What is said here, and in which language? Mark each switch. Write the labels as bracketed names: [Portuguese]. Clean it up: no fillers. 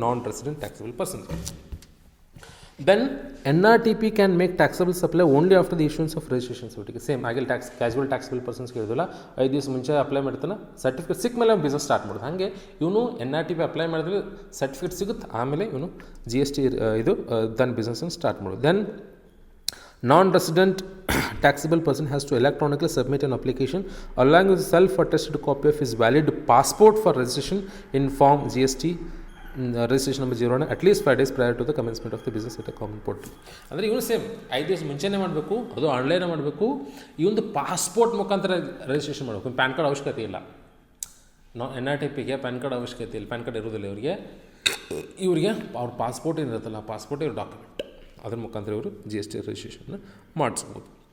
[English] Non resident taxable person. Then NRTP can make taxable supply only after the issuance of registration certificate. [Kannada] Same ಹಾಗೆ casual taxable persons ಕೇಳಿದಲ್ಲ, 5 ದಿವಸ ಮುಂಚೆ apply ಮಾಡ್ತಾನೆ, certificate ಸಿಕ್ಕ ಮೇಲೆ business start ಮಾಡೋದು. ಹಾಗೆ ಇವನು NRTP ಅಪ್ಲೈ ಮಾಡಿದ್ರೆ ಸರ್ಟಿಫಿಕೇಟ್ ಸಿಗುತ್ತೆ, ಆಮೇಲೆ ಇವನು GST ದನ್ ಬಿಸ್ನೆಸ್ಸನ್ನು ಸ್ಟಾರ್ಟ್ ಮಾಡೋದು. [English] Then non-resident taxable person has to electronically submit an application along with self-attested copy of his valid passport for registration in form GST registration number 01 at least 5 days prior to the commencement of the business at a common portal. [Kannada] ಅಂದರೆ ಇವನು same 5 ದಿವಸ ಮುಂಚೆನೇ ಮಾಡಬೇಕು, ಅದು ಆನ್ಲೈನೇ ಮಾಡಬೇಕು. ಇವೊಂದು passport ಮುಖಾಂತರ registration ಮಾಡಬೇಕು. PAN card ಅವಶ್ಯಕತೆ ಇಲ್ಲ. NRTPಗೆ ಪ್ಯಾನ್ ಕಾರ್ಡ್ ಅವಶ್ಯಕತೆ ಇಲ್ಲ, ಪ್ಯಾನ್ ಕಾರ್ಡ್ ಇರೋದಿಲ್ಲ ಇವರಿಗೆ ಅವ್ರ ಪಾಸ್ಪೋರ್ಟ್ ಏನಿರುತ್ತಲ್ಲ, ಪಾಸ್ಪೋರ್ಟ್ ಇವ್ರ ಡಾಕ್ಯುಮೆಂಟ್, ಅದ್ರ ಮುಖಾಂತರ ಇವರು GST ರಿಜಿಸ್ಟ್ರೇಷನ್ನ ಮಾಡಿಸ್ಬೋದು.